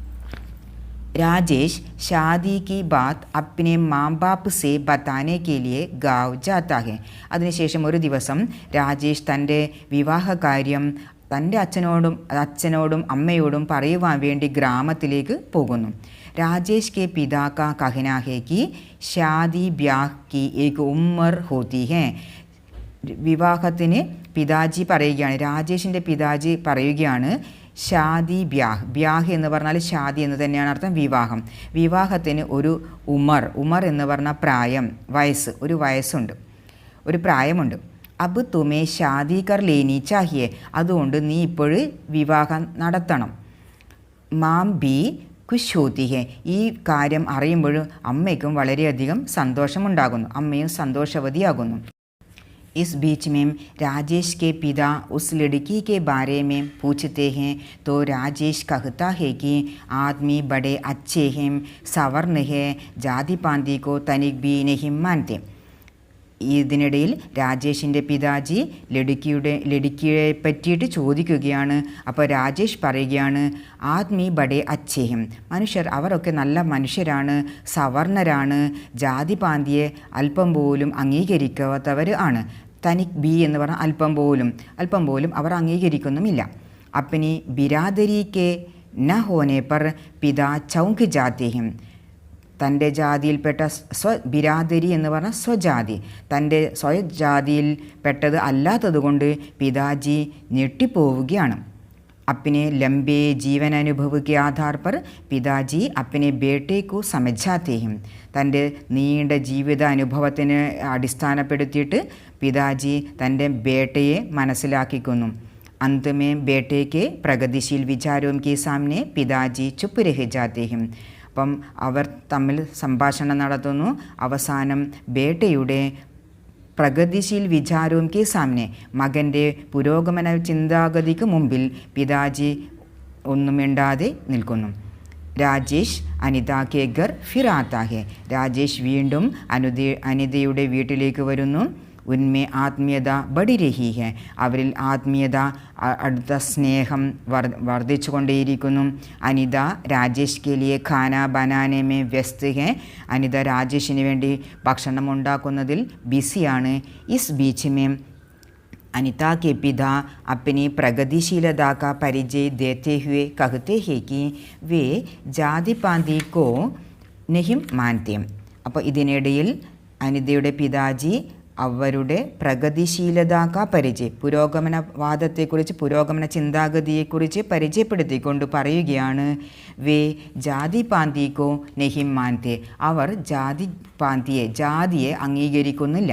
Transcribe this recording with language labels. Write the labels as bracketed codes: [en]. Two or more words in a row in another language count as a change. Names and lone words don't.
[hi] राजेश शादी की बात अपने माँ बाप से बताने के लिए गाँव जाता है. [ml] അതിനുശേഷം ഒരു ദിവസം രാജേഷ് തൻ്റെ വിവാഹകാര്യം തൻ്റെ അച്ഛനോടും അമ്മയോടും പറയുവാൻ വേണ്ടി ഗ്രാമത്തിലേക്ക് പോകുന്നു. [hi] राजेश के पिता का कहना है कि शादी ब्याह की एक उम्र होती है. [ml] വിവാഹത്തിന് പിതാജി പറയുകയാണ്, രാജേഷിൻ്റെ പിതാജി പറയുകയാണ്, [hi] शादी ब्याह [ml] എന്ന് പറഞ്ഞാൽ ഷാദി എന്ന് തന്നെയാണ് അർത്ഥം, വിവാഹത്തിന് ഒരു ഉമർ എന്ന് പറഞ്ഞാൽ പ്രായം, വയസ്സ്, ഒരു വയസ്സുണ്ട്, ഒരു പ്രായമുണ്ട്. [hi] अब तुम्हें शादी कर लेनी चाहिए. [ml] അതുകൊണ്ട് നീ ഇപ്പോഴും വിവാഹം നടത്തണം. [hi] माँ भी खुश होती है. [ml] ഈ കാര്യം അറിയുമ്പോഴും അമ്മയ്ക്കും വളരെയധികം സന്തോഷമുണ്ടാകുന്നു, അമ്മയും സന്തോഷവതിയാകുന്നു. [hi] इस बीच में राजेश के पिता उस लड़की के बारे में पूछते हैं तो राजेश कहता है कि आदमी बड़े अच्छे हैं, सवर्ण है, जाति पांति को तनिक भी नहीं मानते. [ml] ഇതിനിടയിൽ രാജേഷിൻ്റെ പിതാജി ലടുക്കിയെ പറ്റിയിട്ട് ചോദിക്കുകയാണ്. അപ്പോൾ രാജേഷ് പറയുകയാണ്, [hi] आदमी बड़े अच्छे हैं, [ml] മനുഷ്യർ അവരൊക്കെ നല്ല മനുഷ്യരാണ്, സവർണരാണ്, ജാതി പാന്തിയെ അല്പം പോലും അംഗീകരിക്കാത്തവർ ആണ്. [hi] तनिक भी [ml] എന്ന് പറഞ്ഞാൽ അല്പം പോലും അവർ അംഗീകരിക്കുന്നുമില്ല. [hi] अपनी बिरादरी के न होने पर पिता चौंक जाते हैं, [ml] തൻ്റെ ജാതിയിൽപ്പെട്ട ബിരാദരി എന്ന് പറഞ്ഞാൽ സ്വജാതി, തൻ്റെ സ്വജാതിയിൽപ്പെട്ടത് അല്ലാത്തതുകൊണ്ട് പിതാജി ഞെട്ടിപ്പോവുകയാണ്. [hi] अपने लंबे जीवन अनुभव के आधार पर पिताजी अपने बेटे को समझाते हैं. [ml] തൻ്റെ നീണ്ട ജീവിത അനുഭവത്തിന് അടിസ്ഥാനപ്പെടുത്തിയിട്ട് പിതാജി തൻ്റെ ബേട്ടയെ മനസ്സിലാക്കിക്കുന്നു. [hi] अंत में बेटे के प्रगतिशील विचारों के सामने पिताजी चुप रह जाते हैं. [ml] അപ്പം അവർ തമ്മിൽ സംഭാഷണം നടത്തുന്നു. അവസാനം ബേട്ടയുടെ പ്രഗതിശീൽ വിചാരവും [hi] के सामने, [ml] മകൻ്റെ പുരോഗമന ചിന്താഗതിക്ക് മുമ്പിൽ പിതാജി ഒന്നും മിണ്ടാതെ നിൽക്കുന്നു. [hi] राजेश अनिता के घर फिर आता है, [ml] രാജേഷ് വീണ്ടും അനിതയുടെ വീട്ടിലേക്ക് വരുന്നു. [hi] उनमें आत्मीयता बढ़ रही है, [ml] അവരിൽ ആത്മീയത അടുത്ത സ്നേഹം വർദ്ധിച്ചുകൊണ്ടേയിരിക്കുന്നു. [hi] अनिता राजेश के लिए खाना बनाने में व्यस्त है, [ml] അനിത രാജേഷിന് വേണ്ടി ഭക്ഷണം ഉണ്ടാക്കുന്നതിൽ ബിസിയാണ്. [hi] इस बीच में अनिता के पिता अपनी प्रगतिशीलता का परिचय देते हुए कहते हैं कि वे जाति पांति को नहीं मानते. [ml] അപ്പോൾ ഇതിനിടയിൽ അനിതയുടെ പിതാജി അവരുടെ [hi] प्रगतिशीलता का परिचय, [ml] പുരോഗമനവാദത്തെക്കുറിച്ച്, പുരോഗമന ചിന്താഗതിയെക്കുറിച്ച് പരിചയപ്പെടുത്തിക്കൊണ്ട് പറയുകയാണ്, [hi] वे जाति पांति को नहीं मानते, [ml] അവർ ജാതിയെ അംഗീകരിക്കുന്നില്ല.